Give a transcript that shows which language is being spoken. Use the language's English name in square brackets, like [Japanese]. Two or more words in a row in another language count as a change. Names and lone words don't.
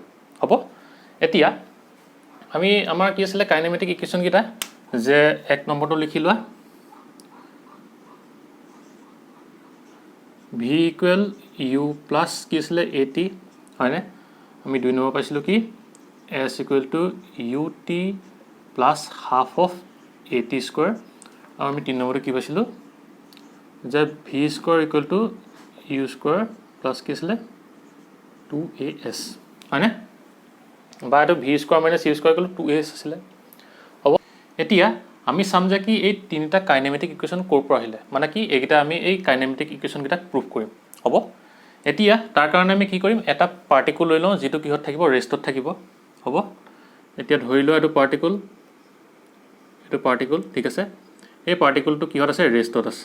[Assamese] হ'ব, এতিয়া আমি আমাৰ কি আছিল [English] kinematic equation [Assamese] কিটা যে এক নম্বৰটো লিখি লোৱা [English] v equal u plus [Assamese] কি আছিল at হয়নে। আমি দুই নম্বৰ পাইছিলো কি [English] s equal to ut plus half of at square [Assamese] আৰু আমি তিন নম্বৰটো কি পাইছিলো যে [English] v square equal to u square plus [Assamese] কি আছিল 2as হয়নে, বা এটো [English] v square minus u square equal to 2as [Assamese] আছিল। হ'ব, এতিয়া আমি চাম যে কি এই তিনিটা [English] kinematic equation [Assamese] ক'ৰ পৰা আহিলে, মানে কি এইকেইটা আমি এই [English] kinematic equation [Assamese] কেইটা প্ৰুফ কৰিম। হ'ব, এতিয়া তাৰ কাৰণে আমি কি কৰিম এটা পাৰ্টিকল লৈ লওঁ যেটো কিহত থাকিব ৰেষ্টত থাকিব। হ'ব, এতিয়া ধৰি লওঁ এটো পাৰ্টিকল ঠিক আছে, এই পাৰ্টিকলটো কিহত আছে ৰেষ্টত আছে।